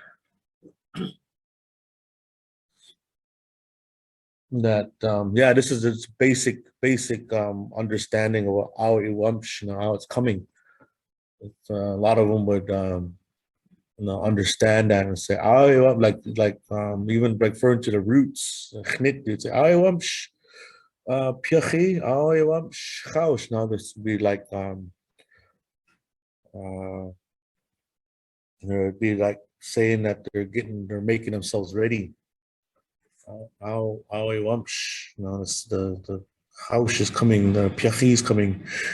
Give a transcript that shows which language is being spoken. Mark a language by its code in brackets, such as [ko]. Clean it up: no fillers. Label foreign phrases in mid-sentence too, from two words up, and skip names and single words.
[en] That yeah, this is its basic understanding of iwámš, how it's coming. A lot of them would understand that and say like even referring to the roots, you'd say [yak] iwámš piachi, iwámš chaus. [en] Now this would be like it'd be like saying that they're making themselves ready. iwámš, the house is coming, the piachi is coming.